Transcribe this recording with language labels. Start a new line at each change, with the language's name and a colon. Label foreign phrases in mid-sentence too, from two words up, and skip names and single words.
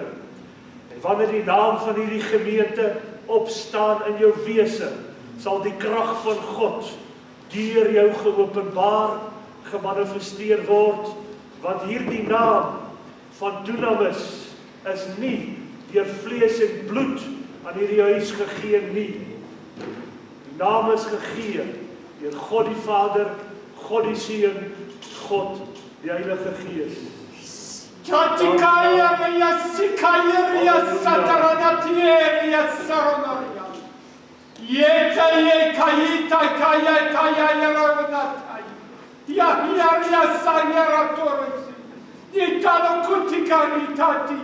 Afrikaans: En wanneer die naam van hierdie gemeente opstaan in jou wese, sal die krag van God deur jou geopenbaar, gemanifesteer word, want hierdie naam van Dunamis is nie deur vlees en bloed aan hierdie huis gegee nie. Die naam is gegee deur God die Vader, God die Seun, God die Heilige Gees. Chatikaya ya sikaya ya sataranatiya ya saronaria. Yeta ye kayita kaya kaya ya ravnatai. Ya ya sayara torsi. Yitano kutikari tati.